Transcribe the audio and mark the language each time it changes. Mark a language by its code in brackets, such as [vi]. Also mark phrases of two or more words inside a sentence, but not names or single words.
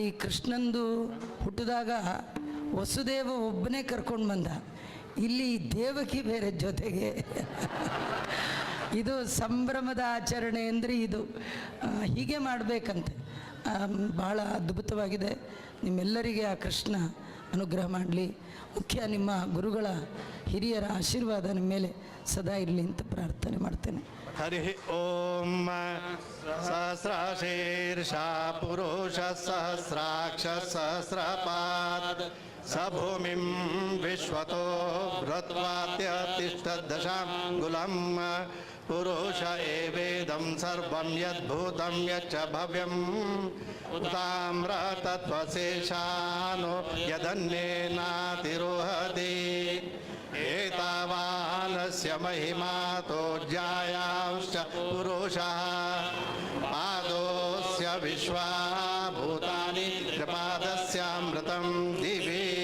[kn] ಕೃಷ್ಣಂದು ಹುಟ್ಟಿದಾಗ ವಸುದೇವ ಒಬ್ಬನೇ ಕರ್ಕೊಂಡು ಬಂದ ಇಲ್ಲಿ ದೇವಕಿ ಬೇರೆ ಜೊತೆಗೆ ಇದು ಸಂಭ್ರಮದ ಆಚರಣೆ ಅಂದರೆ ಇದು ಹೀಗೆ ಮಾಡಬೇಕಂತೆ ಭಾಳ ಅದ್ಭುತವಾಗಿದೆ ನಿಮ್ಮೆಲ್ಲರಿಗೆ ಆ ಕೃಷ್ಣ ಅನುಗ್ರಹ ಮಾಡಲಿ ಮುಖ್ಯ ನಿಮ್ಮ ಗುರುಗಳ ಹಿರಿಯರ ಆಶೀರ್ವಾದ ನಿಮ್ಮ ಮೇಲೆ ಸದಾ ಇರಲಿ ಅಂತ ಪ್ರಾರ್ಥನೆ ಮಾಡ್ತೇನೆ [sa] हरि ओम सहस्रशीर्षा पुरुष सहस्राक्ष सहस्रपाद स भूमिं विश्वतो भृत्वात्यतिष्ठदशाङ्गुलं पुरुष एवेदं सर्वं यद्भूतं यच्च भव्यम् ताम्रतत्त्वशेषानो यदन्येनातिरोहति एतावानस्य महिमातो ज्यायांश्च पुरुषः पादोऽस्य विश्वाभूतानि त्रिपादस्यामृतं दिवि